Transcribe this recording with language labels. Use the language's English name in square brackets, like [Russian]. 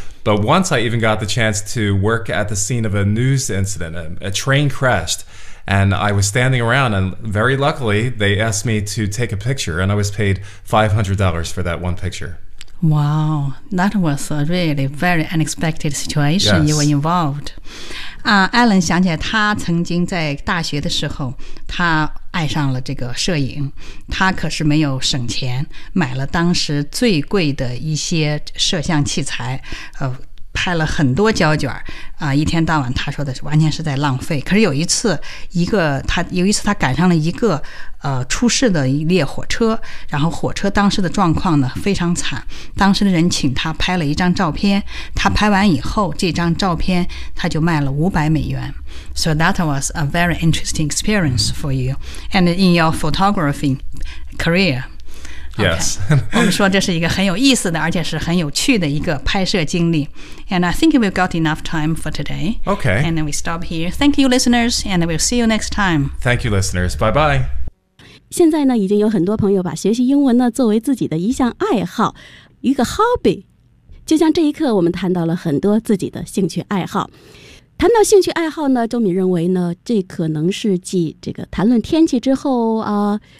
[English] But once I even got the chance to work at the scene of a news incident. A train crashed, and I was standing around, and very luckily, they asked me to take a picture, and I was paid $500 for that one picture. Wow, that was a really very unexpected situation. Yes. You were involved. [Chinese] Alan 想起来他曾经在大学的时候，他爱上了这个摄影，他可是没有省钱，买了当时最贵的一些摄像器材，拍了很多胶卷，一天到晚他说的是完全是在浪费。可是有一次，他赶上了一个出事的一列火车，然后火车当时的状况呢非常惨，当时的人请他拍了一张照片，他拍完以后这张照片他就卖了$500。 [English] So that was a very interesting experience for you and in your photography career. Yes. Okay. [Chinese] 我们说这是一个很有意思的，而且是很有趣的一个拍摄经历。 [English] And I think we've got enough time for today. Okay. And then we stop here. Thank you, listeners, and we'll see you next time. Thank you, listeners. Bye bye. [Chinese] 现在呢，已经有很多朋友把学习英文呢作为自己的一项爱好，一个 hobby。就像这一刻，我们谈到了很多自己的兴趣爱好。谈到兴趣爱好呢，周敏认为呢，这可能是继这个谈论天气之后啊。